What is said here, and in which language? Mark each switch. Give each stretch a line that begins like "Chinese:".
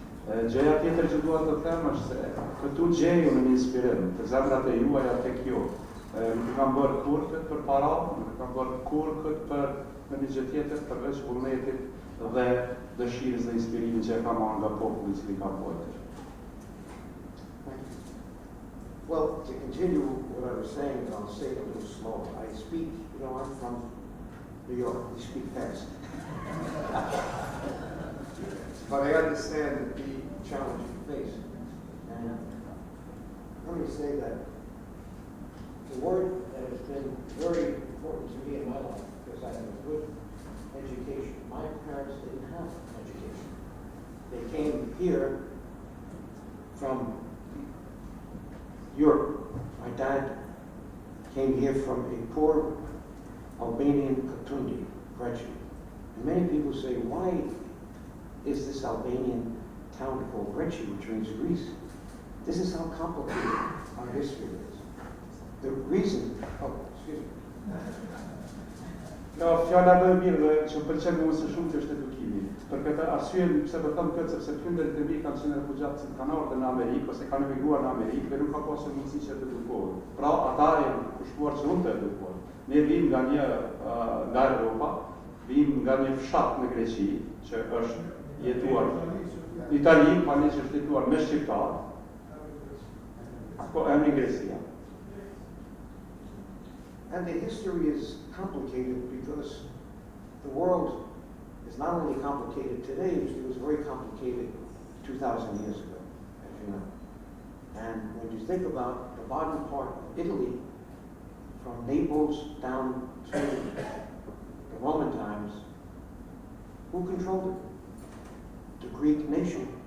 Albanian: Gjëja tjetër që dua të them është se këtu gjej unë një inspirim të zemrat e juaja tek ju. Nuk kam bërë kur këtë për para, nuk kam bërë kur këtë për në një gjë tjetër përveç vullnetit dhe dëshirës dhe inspirimin që e kam marrë nga populli i cili ka bërë.
English: Well, to continue what I was saying, I'll say it a little slow. I speak, I'm from New York, we speak fast. But I understand the challenge you face. And let me say that the word that has been very important to me in my life, because I had a good education. My parents didn't have education. They came here from Europe. My dad came here from a poor Albanian Katundi, Grecia. And many people say, why is this Albanian town called Grecia, which means Greece? This is how complicated our history is. The reason, excuse me.
Albanian: Ja, fjala më e mirë që pëlqen mua së shumti është edukimi. Për këtë arsye pse po them këtë sepse prindërit e mi kanë qenë refugjat që kanë ardhur në Amerikë ose kanë emigruar në Amerikë dhe nuk ka pasur mundësi që të edukohen. Pra ata janë kushtuar që unë të edukohen. Ne vim nga Europa, vim nga një fshat në Greqi që është jetuar Itali, pa ne që është jetuar me shqiptar, po emri Grecia.
English: And the history is complicated because the world is not only complicated today, it was very complicated 2,000 years ago, as you know. And when you think about the bottom part of Italy, from Naples down to the Roman times, who controlled it? The Greek nation.